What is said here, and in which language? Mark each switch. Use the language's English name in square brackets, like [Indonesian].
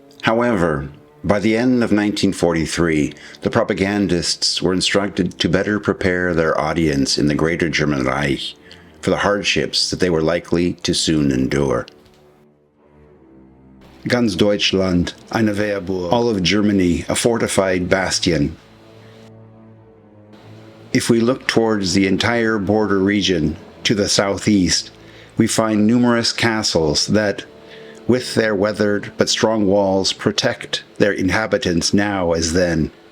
[English] However, by the end of 1943, the propagandists were instructed to better prepare their audience in the Greater German Reich for the hardships that they were likely to soon endure. [German] Ganz Deutschland, eine Wehrburg. [English] All of Germany, a fortified bastion. If we look towards the entire border region to the southeast, we find numerous castles that, with their weathered but strong walls, protect their inhabitants now as then.